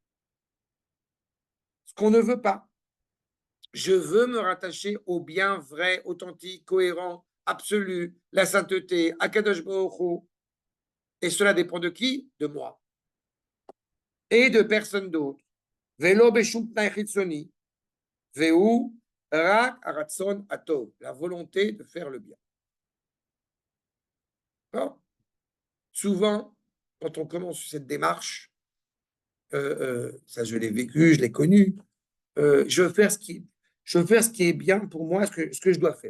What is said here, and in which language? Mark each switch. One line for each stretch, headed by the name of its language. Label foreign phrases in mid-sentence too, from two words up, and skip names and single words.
French: Ce qu'on ne veut pas. Je veux me rattacher au bien vrai, authentique, cohérent, absolu, la sainteté, Akadosh Baruch Hu. Et cela dépend de qui? De moi. Et de personne d'autre.
Hebrew: ולא בשום תנאי חיצוני. אלא רק הרצון הטוב.
French: La volonté de faire le bien. Alors, souvent, quand on commence cette démarche, ça je l'ai vécu, je l'ai connu, je veux faire ce qui est bien pour moi, ce que je dois faire.